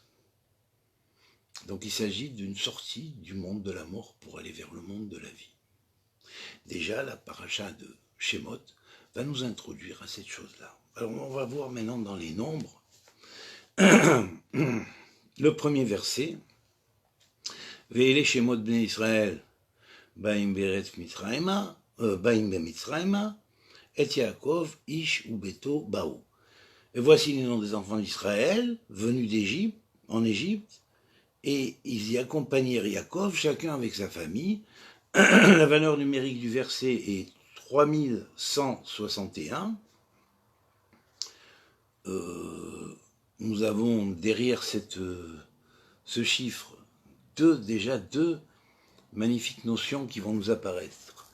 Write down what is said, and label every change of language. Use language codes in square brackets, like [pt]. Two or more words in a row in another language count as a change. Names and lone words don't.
[fr] Donc il s'agit d'une sortie du monde de la mort pour aller vers le monde de la vie. Déjà, la paracha de Shemot va nous introduire à cette chose-là. Alors on va voir maintenant dans les nombres. Le premier verset, [he] ואלה שמות בני ישראל, הבאים בארץ מצרימה, הבאים במצרימה, את יעקב, איש וביתו, באו. [fr] Et voici les noms des enfants d'Israël, venus d'Égypte, en Égypte, et ils y accompagnèrent Yaakov, chacun avec sa famille. La valeur numérique du verset est 3161. Nous avons derrière ce chiffre déjà deux magnifiques notions qui vont nous apparaître.